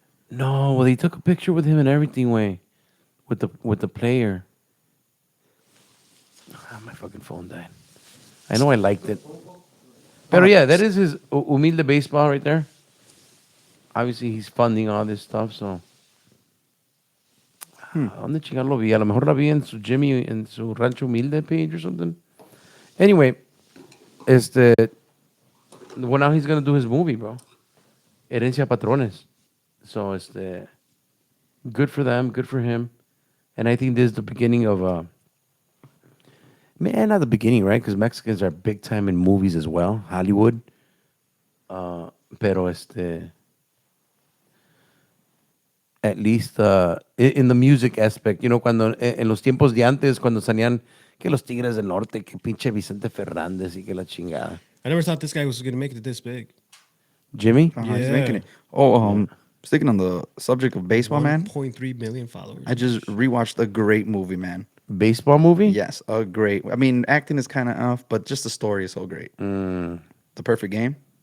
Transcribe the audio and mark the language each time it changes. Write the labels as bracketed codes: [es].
[en] No, well, they took a picture with him and everything, way, with the player. My fucking phone died. I know I liked it. But yeah, that is his Humilde baseball right there. Obviously, he's funding all this stuff, so. [es] ¿Dónde chingar lo vi? A lo mejor la vi en su Jimmy, en su Rancho Humilde [en] page or something. Anyway, well, now he's gonna do his movie, bro. Herencia Patrones. So, good for them, good for him. And I think this is the beginning of, man, not the beginning, right? Because Mexicans are big time in movies as well, Hollywood. [es] Pero, [en] at least in the music aspect, [es] cuando en los tiempos de antes, cuando salían que los Tigres del Norte, que pinche Vicente Fernández y que la chingada. [en] I never thought this guy was going to make it this big. Jimmy? He's Yeah. making it. Oh, sticking on the subject of baseball, man. 1.3 million followers. I just rewatched a great movie, man. baseball movie? Yes, a great. I mean, acting is kind of off, but just the story is so great. The Perfect Game,